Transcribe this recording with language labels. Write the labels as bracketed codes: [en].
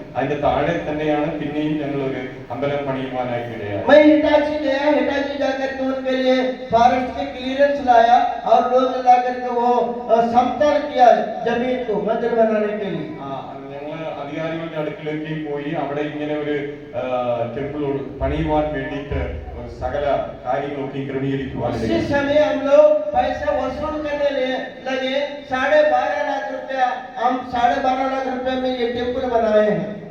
[ml] അതിന്റെ താഴെ തന്നെയാണ് പിന്നെയും ഞങ്ങൾ ഒരു അമ്പലം പണിയുവാനായിട്ട് ഇടയായി. [hi] मैं हिटाची गया. हिटाची जाकर के उनके लिए फॉरेस्ट के क्लियरेंस लाया और रोज ला करके वो समतल किया जमीन को मंदिर बनाने के लिए. [ml] ഞങ്ങൾ അധികാരികളുടെ അടുക്കിലേക്ക് പോയി അവിടെ ഇങ്ങനെ ഒരു ടെമ്പിൾ പണിയുവാൻ വേണ്ടിയിട്ട് സകല കാര്യങ്ങളൊക്കെ ക്രമീകരിക്കുവാൻ. [hi] उसी समय हम लोग पैसा वसूल करने लगे. 12.5 लाख रुपया. हम 12.5 लाख रुपया में ये टेम्पल बनाए हैं.